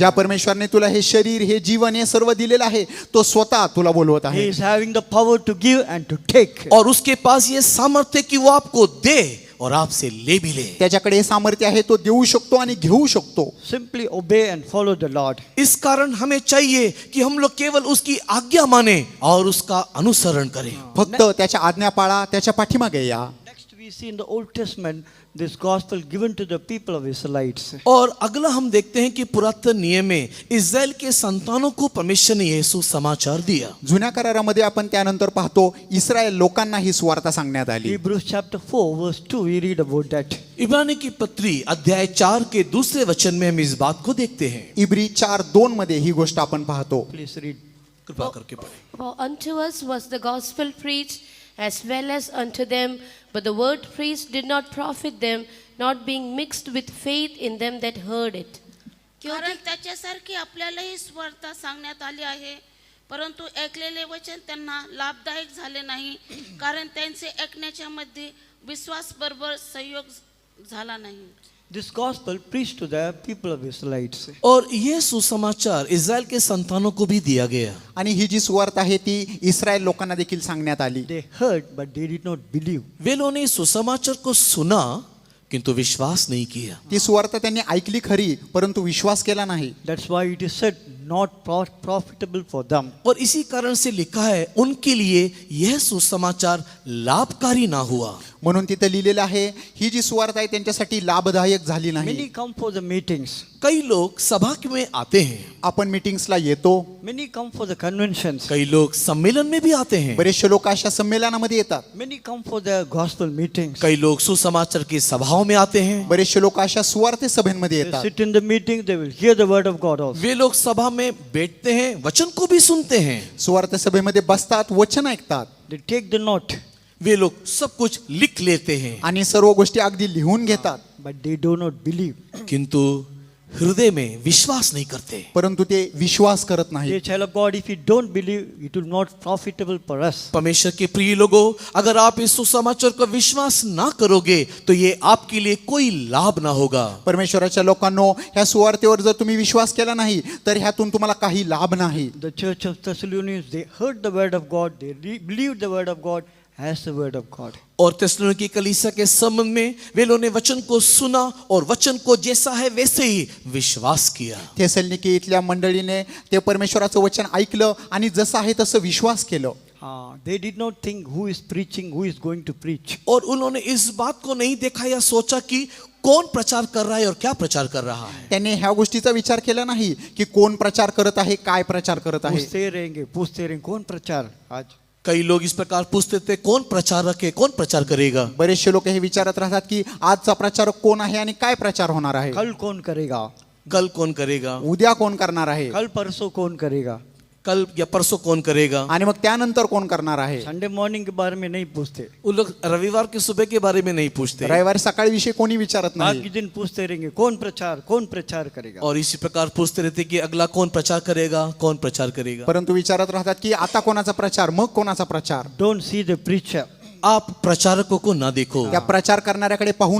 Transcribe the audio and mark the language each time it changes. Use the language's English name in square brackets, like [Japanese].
[Marathi] ज्या परमेश्वरने तुला हे शरीर, हे जीवन, हे सर्व दिलेलं आहे, तो स्वतः तुला बोलवत [English] He [Marathi] आहे. [English] is having the power to give and to take. [Hindi] और उसके पास ये सामर्थ्य कि वो आपको दे और आपसे ले भी ले। [Marathi] त्याच्याकडे हे सामर्थ्य आहे, तो देऊ शकतो आणि घेऊ शकतो. [English] Simply obey and follow the Lord. [Hindi] इस कारण हमें चाहिए कि हम लोग केवल उसकी आज्ञा माने और उसका अनुसरण करें। [Marathi] फक्त त्याच्या आज्ञा पाळा, त्याच्या पाठीमागे या. [English] Next, we we see in the Old Testament this gospel given to the people of Israelites. [Hindi] और अगला हम देखते हैं कि पुरातन नियम में इस्राएल के संतानों को परमेश्वर ने यीशु समाचार दिया। [Marathi] जुन्या करारामध्ये आपण त्यानंतर पाहतो इस्रायल लोकांना ही सुवार्ता सांगण्यात आली। [English] Hebrews chapter 4 verse 2 we read about that. [Hindi] इब्रानी की पत्री अध्याय 4 के दूसरे वचन में हम इस बात को देखते हैं। [Marathi] इब्री 4:2 मध्ये ही गोष्ट आपण पाहतो। [English] Please read. [Hindi] कृपा करके पढ़ें। [English] For unto us was the gospel preached as well as unto them, but the word preached did not profit them, not being mixed with faith in them that heard it. [Marathi] कारण त्याच्यासारखी आपल्यालाही सुवार्ता सांगण्यात आली आहे, परंतु ऐकलेले वचन त्यांना लाभदायक झाले नाही, कारण त्यांचे ऐकण्याच्या मध्ये विश्वास बरोबर संयोग झाला नाही। [English] This gospel preached to the people of Israelites. [Hindi] और ये सुसमाचार इस्राएल के संतानों को भी दिया गया। [Marathi] आणि ही जी सुवार्ता आहे ती इस्रायल लोकांना देखील सांगण्यात आली। [English] They heard but they did not believe. [Hindi] वे लोगों ने सुसमाचार को सुना किंतु विश्वास नहीं किया। [Marathi] ती सुवार्ता त्यांनी ऐकली खरी परंतु विश्वास केला नाही। [English] That's why it is said not profitable for them. [Hindi] और इसी कारण से लिखा है उनके लिए यह सुसमाचार लाभकारी ना हुआ। [Marathi] म्हणून तिथे लिहिलेलं आहे ही जी सुवार्ता आहे त्यांच्यासाठी लाभदायक झाली नाही। [English] Many come for the meetings. [Hindi] कई लोग सभा में आते हैं, [Marathi] आपण मीटिंग्सला येतो, [English] Many come for the conventions. [Hindi] कई लोग सम्मेलन में भी आते हैं, [Marathi] बरेचसे लोक अशा संमेलनामध्ये येतात, [English] Many come for the gospel meetings. [Hindi] कई लोग सुसमाचार की सभाओं में आते हैं। [Marathi] बरेचसे लोक अशा सुवार्ते सभेमध्ये [English] They [Marathi] येतात। [English] sit in the meeting, they will hear the word of God also. [Hindi] वे लोग सभा में बैठते हैं, वचन को भी सुनते हैं। [Marathi] सुवार्ते सभेमध्ये बसतात, वचन ऐकतात [English] They take the note, [Hindi] वे लोग सब कुछ लिख लेते हैं, [Marathi] आणि सर्व गोष्टी अगदी लिहून घेतात, [English] but they do not believe. [Hindi] किंतु हृदय में विश्वास नहीं करते। [Marathi] परंतु ते विश्वास करत [English] Dear [Marathi] नाही। [English] child of God, if you don't believe, it will not profitable for us. [Hindi] परमेश्वर के प्रिय लोगों, अगर आप इस सुसमाचार का विश्वास ना करोगे तो ये आपके लिए कोई लाभ ना होगा। [Marathi] परमेश्वराच्या लोकांनो, ह्या सुवार्तेवर जर तुम्ही विश्वास केला नाही तर ह्यातून तुम्हाला काही लाभ नाही। [English] The church of Thessalonians, they heard the word of God, they believed the word of God as the word of God. [Hindi] और थिस्सलुनीकी कलीसिया के संबंध में वे लोगों ने वचन को सुना और वचन को जैसा है वैसे ही विश्वास किया। [Marathi] थेसलनिकी इथल्या मंडळीने ते परमेश्वराचं वचन ऐकलं आणि जसं आहे तसं विश्वास केलं। [English] They did not think who is preaching, who is going to preach. [Hindi] और उन्होंने इस बात को नहीं देखा या सोचा कि कौन प्रचार कर रहा है और क्या प्रचार कर रहा है। [Marathi] त्यांनी ह्या गोष्टीचा विचार केला नाही की कोण प्रचार करत आहे, काय प्रचार करत आहे। [Hindi] पूछते रहेंगे कौन प्रचार आज। कई लोग इस प्रकार पूछते थे कौन प्रचारक है, कौन प्रचार करेगा। [Marathi] बरेचसे लोक हे विचारत राहतात की आजचा प्रचारक कोण आहे आणि काय प्रचार होणार आहे, [Hindi] कल कौन करेगा, कल कौन करेगा, [Marathi] उद्या कोण करणार आहे, [Hindi] कल परसों कौन करेगा, कल या परसों कौन करेगा। [Marathi] आणि मग त्यानंतर कोण करणार आहे। [English] Sunday morning [Hindi] के बारे में नहीं पूछते, वो लोग रविवार की सुबह के बारे में नहीं पूछते, [Marathi] रविवारी सकाळी विषय कोणी विचारत [Hindi] बाकी [Marathi] नाही। [Hindi] दिन पूछते रहेंगे कौन प्रचार करेगा। और इसी प्रकार पूछते रहते कि अगला कौन प्रचार करेगा, कौन प्रचार करेगा। [Marathi] परंतु विचारत राहतात की आता कोणाचा प्रचार, मग कोणाचा प्रचार। [English] Don't see the preacher, [Hindi] आप प्रचारकों को ना देखो, [Marathi] त्या प्रचार करणाऱ्याकडे पाहू